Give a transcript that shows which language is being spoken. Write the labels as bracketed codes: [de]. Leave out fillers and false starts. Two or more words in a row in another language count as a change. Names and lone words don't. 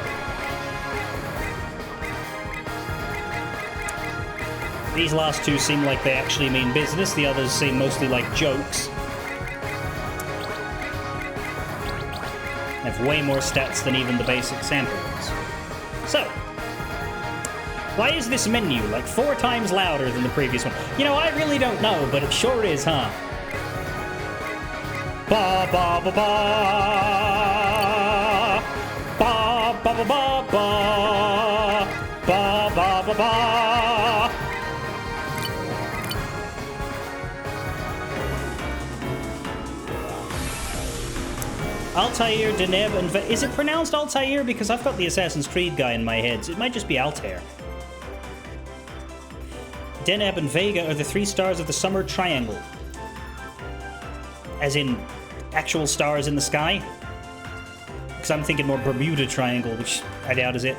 [en] These last two seem like they actually mean business, the others seem mostly like jokes. They have way more stats than even the basic sample ones. So, why is this menu like 4 times louder than the previous one? You know, I really don't know, but it sure is, huh? Ba ba ba ba ba ba ba ba ba ba ba ba ba. Altair, Deneb, and is it pronounced Altair? Because I've got the Assassin's Creed guy in my head, so it might just be Altair. Deneb and Vega are the 3 stars of the Summer Triangle. As in, actual stars in the sky? Because I'm thinking more Bermuda Triangle, which I doubt is it.